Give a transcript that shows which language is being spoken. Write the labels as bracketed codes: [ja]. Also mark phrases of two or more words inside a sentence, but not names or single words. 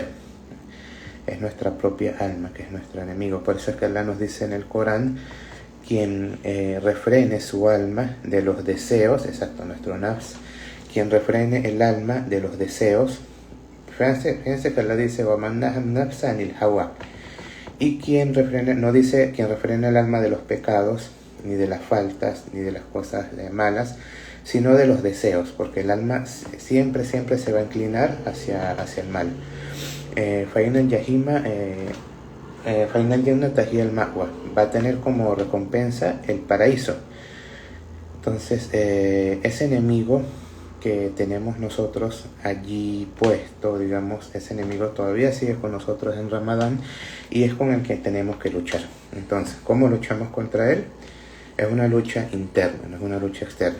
[es] Es nuestra propia alma que es nuestro enemigo. Por eso es que Allah nos dice en el Corán: quien refrene su alma de los deseos, exacto, nuestro nafs, quien refrene el alma de los deseos. Fíjense que Allah dice [ar] وَمَنْ نَهَا النَّفْسَ عَنِ الْهَوَى, [es] y quien refrene, no dice quien refrene el alma de los pecados, ni de las faltas, ni de las cosas malas, sino de los deseos, porque el alma siempre se va a inclinar hacia el mal. [ar] فَإِنَّ الْجَحِيمَ فَإِنَّ الْجَنَّةَ هِيَ الْمَأْوَى, [es] va a tener como recompensa el paraíso. Entonces, ese enemigo que tenemos nosotros allí puesto, digamos, ese enemigo todavía sigue con nosotros en Ramadán y es con el que tenemos que luchar. Entonces, ¿cómo luchamos contra él? Es una lucha interna, no es una lucha externa.